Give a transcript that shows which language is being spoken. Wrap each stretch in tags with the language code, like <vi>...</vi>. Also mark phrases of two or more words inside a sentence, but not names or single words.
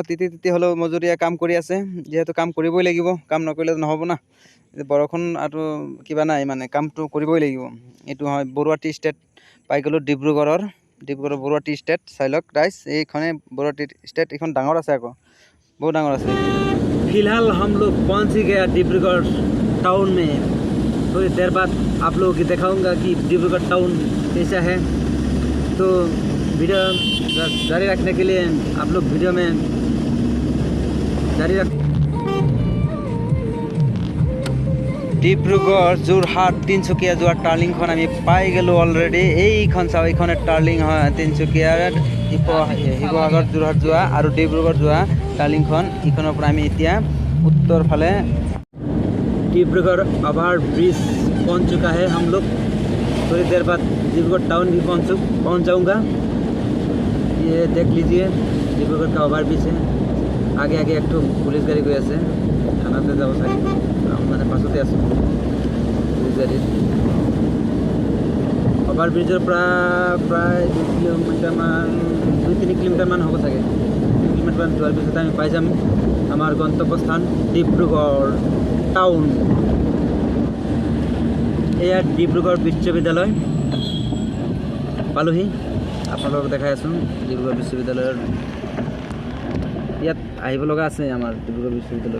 <as>তিতি হ'লেও মজুৰিয়া কাম কৰি আছে যিহেতু কাম কৰিবই লাগিব কাম নকৰিলে নহ'ব না বৰষুণ আৰু কিবা নাই মানে কামটো কৰিবই লাগিব এইটো হয় বৰুৱা টি ষ্টেট পাই গ'লোঁ ডিব্ৰুগড়ৰ বৰুৱা টি ষ্টেট চাই লওক ৰাইজ এইখনে বৰুৱা টি ষ্টেট এইখন ডাঙৰ আছে আকৌ বহুত ডাঙৰ আছে</as> <hi>फिलहाल हम लोग पहुंच ही गया डिब्रूगढ़ टाउन में। थोड़ी देर बाद आप लोगों को दिखाऊंगा कि डिब्रूगढ़ टाउन कैसा है। तो वीडियो जारी रखने के लिए आप लोग वीडियो में जारी रख।</hi> <as>ডিব্ৰুগড় যোৰহাট তিনিচুকীয়া যোৱা টাৰ্লিংখন আমি পাই গ'লোঁ অলৰেডি। এইখন চাওঁ, এইখনে টাৰ্লিং হয় তিনিচুকীয়াৰ শিৱসাগৰ যোৰহাট যোৱা আৰু ডিব্ৰুগড় যোৱা টাৰ্লিংখন। এইখনৰ পৰা আমি এতিয়া</as> <hi>उत्तर फाले डिब्रूगढ़ ओवर ब्रिज पहुंच चुका है हम लोग। थोड़ी देर बाद डिब्रूगढ़ टाउन भी पहुंच जाऊंगा। ये देख लीजिए डिब्रूगढ़ का ओवर ब्रिज है। आगे आगे एक तो पुलिस गाड़ी गई</hi> <as>আছে থানাতে যাব চাগে, মানে পাছতে আছো পুলিস গাড়ীত। অভাৰ ব্ৰিজৰ প্ৰায় 2 কিলোমিটাৰ মান 2-3 কিলোমিটাৰ মান হ'ব চাগে। 2 কিলোমিটাৰ মান যোৱাৰ পিছত আমি পাই যাম আমার গন্তব্যস্থান ডিব্ৰুগড় টাউন। এয়া ডিব্ৰুগড় বিশ্ববিদ্যালয় পালোহি। আপোনালোকক দেখাই আছোঁ ডিব্ৰুগড় বিশ্ববিদ্যালয়ৰ। ইয়াত আহিব লগা আছে আমাৰ ডিব্ৰুগড় বিশ্ববিদ্যালয়ত।</as>